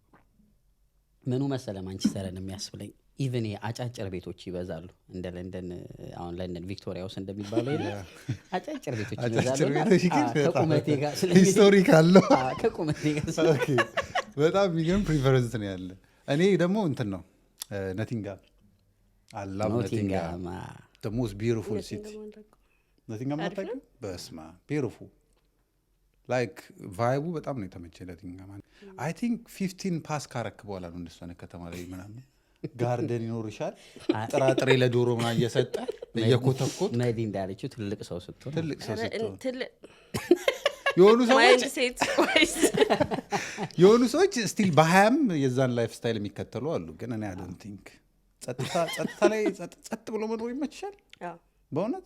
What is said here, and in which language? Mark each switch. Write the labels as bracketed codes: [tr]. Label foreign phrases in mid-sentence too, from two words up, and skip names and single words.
[am] ምኑ መሰለ ማንቸስተርን የሚያስብለኝ ኢቨን አጫጭር ቤቶች ይበዛሉ እንደ ለንደን። አሁን ለንደን ቪክቶሪያ ውስጥ እንደሚባለው የለ አጫጭር ቤቶች ይበዛሉ። ከቁመቴ ጋር ሂስቶሪክ አለው ከቁመቴ ጋር በጣም የሚገርም ፕሪፈረንስ ነው ያለ። እኔ ደግሞ እንትን ነው ነቲንጋም አላም ነቲንጋም [en] the most beautiful city [am] ነቲንጋም አታውቂም? በስማ [en] beautiful like [am] ቫይቡ በጣም ነው የተመቸኝ ነቲንጋም። [en] I think [am] 15 ፓስ ካረክ በኋላ ነው እንደሱ አይነት ከተማ ላይ ምናምን ጋርደን ይኖርሻል፣ ጥራጥሬ ለዶሮ ምናምን እየሰጠ እየኮተኮት መዲ እንዳለችው ትልቅ ሰው ስትሆን የሆኑ ሰዎች ስቲል በሀያም የዛን [en] lifestyle [am] የሚከተሉ አሉ። ግን እኔ [en] I don't think [am] ጸጥታ ላይ ጸጥ ብሎ መኖር ይመችሻል በእውነት